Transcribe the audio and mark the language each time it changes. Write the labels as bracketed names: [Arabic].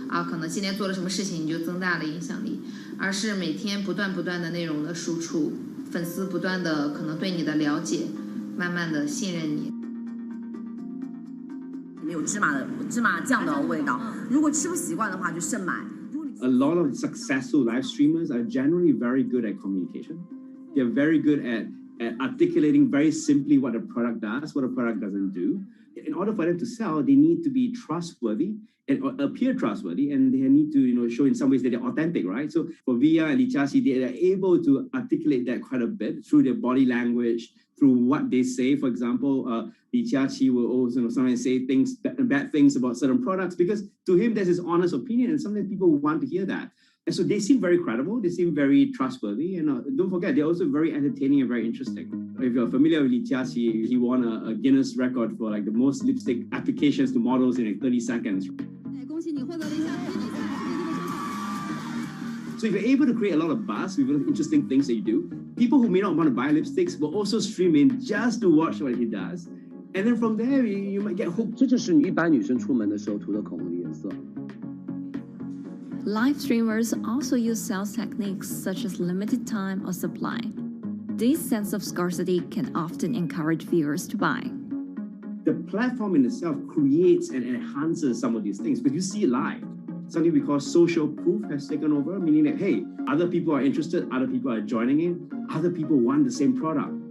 [Chinese] 可能今天做了什么事情你就增大了影响力，而是每天不断的内容的输出，粉丝不断的可能对你的了解，慢慢的信任你。里面有芝麻酱的味道，如果吃不习惯的话就慎买。 [English] A lot of successful live streamers are generally very good at communication. They're very good at articulating very simply what a product does, what a product doesn't do. In order for them to sell, they need to be trustworthy and appear trustworthy, and they need to, show in some ways that they're authentic, right? So for Via and Li Jiaqi, they are able to articulate that quite a bit through their body language, through what they say. For example, Li Jiaqi will also sometimes say bad things about certain products because to him that's his honest opinion, and sometimes people want to hear that. And so they seem very credible, they seem very trustworthy, and don't forget, they're also very entertaining and very interesting. If you're familiar with Li Jiaqi, he won a Guinness record for like the most lipstick applications to models in like 30 seconds. So if you're able to create a lot of buzz with interesting things that you do, people who may not want to buy lipsticks will also stream in just to watch what he does. And then from there, you might get hooked. [Chinese] 这就是一般女生出门的时候涂的口红的颜色。 [English] Live streamers also use sales techniques such as limited time or supply. This sense of scarcity can often encourage viewers to buy. The platform in itself creates and enhances some of these things because you see it live. Something we call social proof has taken over, meaning that, hey, other people are interested, other people are joining in, other people want the same product.